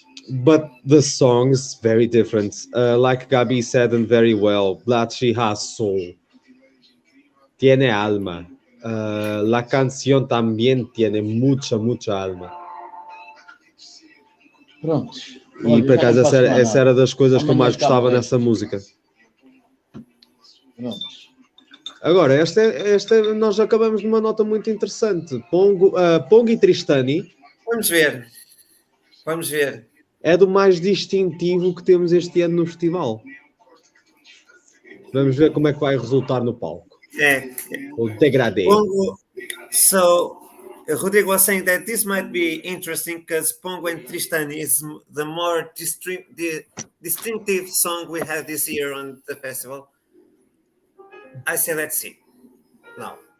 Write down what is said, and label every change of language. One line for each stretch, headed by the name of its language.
English: But the song is very different. Like Gabi said, and very well, Blacci has soul.
Spanish: Tiene alma. La canción también tiene mucha alma.
Portuguese: Pronto. E por acaso essa era das coisas que eu mais gostava nessa música. Pronto. Agora, esta nós acabamos numa nota muito interessante. Pongo e Tristany. Vamos ver. É do mais distintivo que temos este ano no festival. Vamos ver como é que vai resultar no palco. O degrade. Pongo.
English: So, Rodrigo was saying that this might be interesting because Pongo and Tristany is the more distinctive song we have this year on the festival. I say let's see. Now.